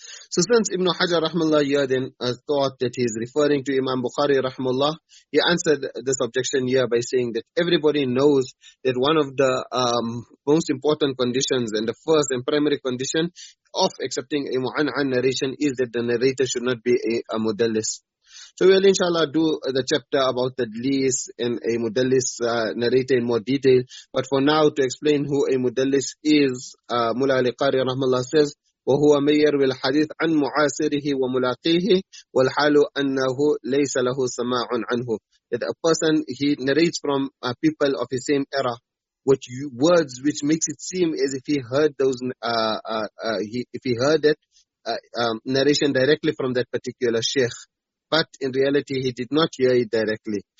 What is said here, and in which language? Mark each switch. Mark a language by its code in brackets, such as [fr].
[en] So since Ibn Hajar rahmallah here then thought that he is referring to Imam Bukhari rahmallah, he answered this objection here by saying that everybody knows that one of the most important conditions and the first and primary condition of accepting a mu'an'an narration is that the narrator should not be a mudallis. So we'll inshallah do the chapter about the tadlis and a mudallis narrator in more detail. But for now, to explain who a mudallis is, Mullah Ali Qari rahmallah says, [ar] وهو من يروي الحديث عن معاصره وملاقيه والحال أنه ليس له سماع عنه. [en] That a person, he narrates from people of his same era with words which makes it seem as if he heard those if he heard that narration directly from that particular sheikh, but in reality he did not hear it directly.